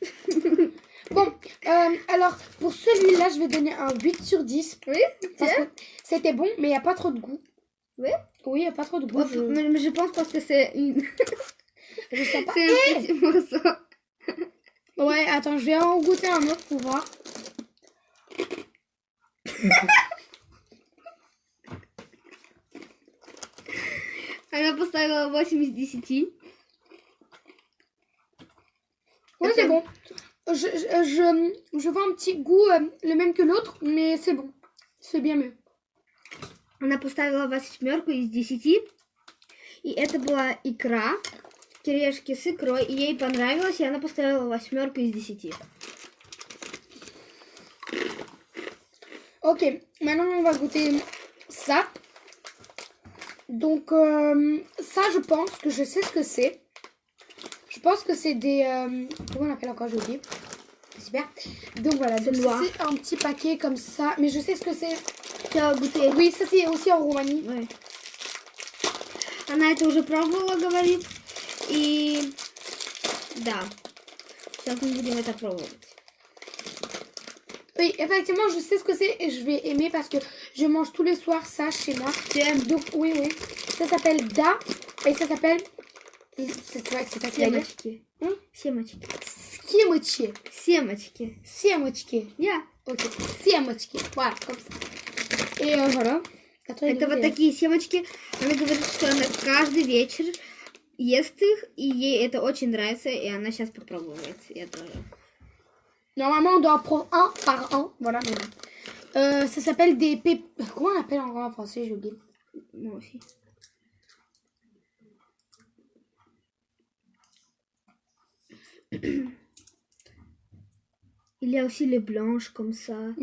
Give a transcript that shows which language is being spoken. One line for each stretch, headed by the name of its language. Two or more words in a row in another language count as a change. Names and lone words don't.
French: Bon, alors pour celui-là, je vais donner un 8 sur 10. Oui, parce que c'était bon, mais il n'y a pas trop de goût. Oui? Oui, il n'y a pas trop de goût. Mais je pense parce que c'est une... Je sais pas. C'est un petit morceau. Ouais, attends, je vais en goûter un autre pour voir.
Russian: Она поставила 8 из 10.
French: Oui, c'est bon. Je vois un petit goût, le même que l'autre, mais c'est bon. C'est bien mieux.
Russian: Она поставила 8 из 10. И это была икра. Кириешки с икрой. И ей понравилось. И она поставила 8 из 10.
French: Ok, maintenant on va goûter ça. Donc ça, je pense que je sais ce que c'est. Je pense que c'est des... comment on appelle encore, j'ai oublié. Super. Donc voilà, donc c'est un petit paquet comme ça. Mais je sais ce que c'est. Tu as goûté? Oui, ça c'est aussi en Roumanie. Ouais.
Russian: Она это уже пробовала, говорит. И да, сейчас мы будем это пробовать.
French: Oui, effectivement, je sais ce que c'est et je vais aimer parce que je mange tous les soirs ça chez moi. Tu aimes? Donc, oui, oui. Ça s'appelle Da et ça s'appelle... C'est vrai que c'est pas clair.
Russian: Семечки. Семечки. Семечки. Семечки. Семечки. Я. Ok. Семечки.
French: Voilà, comme ça. Et voilà. Attends,
Russian: Это вот такие семечки. Она говорит, что она каждый вечер ест их, и ей это очень нравится, и она сейчас попробует. Я тоже.
French: Normalement, on doit en prendre un par an. Voilà. Ça s'appelle des Comment on appelle en français? J'ai oublié. Moi aussi. Il y a aussi les blanches comme ça.